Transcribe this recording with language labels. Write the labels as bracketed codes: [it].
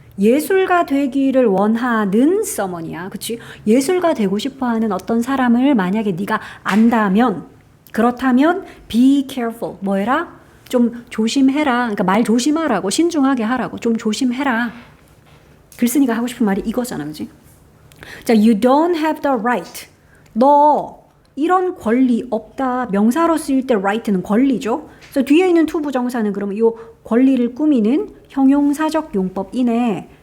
[ko] 예술가 되기를 원하는 someone이야. 그치? 예술가 되고 싶어하는 어떤 사람을 만약에 네가 안다면, 그렇다면 [en] be careful. [ko] 뭐 해라? 좀 조심해라. 그러니까 말 조심하라고, 신중하게 하라고. 좀 조심해라. 글쓴이가 하고 싶은 말이 이거잖아. 그치? [en] 자, you don't have the right. [ko] 너 이런 권리 없다. 명사로 쓰일 때 right는 권리죠. 그래서 뒤에 있는 to 부정사는 그러면 이 권리를 꾸미는 형용사적 용법이네.